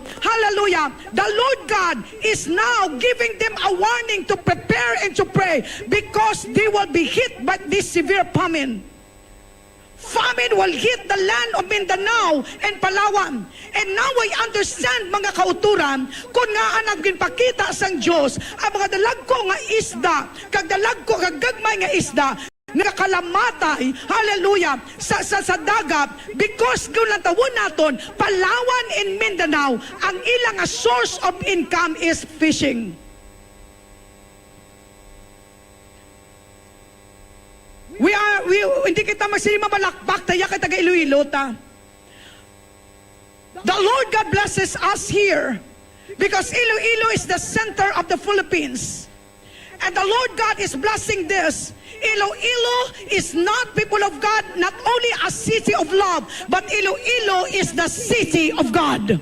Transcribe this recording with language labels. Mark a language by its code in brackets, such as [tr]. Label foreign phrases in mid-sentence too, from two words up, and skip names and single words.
[en] Hallelujah. The Lord God is now giving them a warning to prepare and to pray, because they will be hit by this severe famine. Famine will hit the land of Mindanao and Palawan. And now I understand, [hil] mga kauturan, kung nga ang ginpakita sang Diyos, ang mga dalagko nga isda, kag dalagko kag gagmay nga isda, nakakalamatay, hallelujah, sa dagat, because kung lang tawon naton, Palawan and Mindanao, ang ilang [en] source of income is fishing. [hil] Hindi kita magsili mabalakbak, taya kita taga Iloilo ta. [en] The Lord God blesses us here because Iloilo is the center of the Philippines. And the Lord God is blessing this. Iloilo is not, people of God, not only a city of love, but Iloilo is the city of God.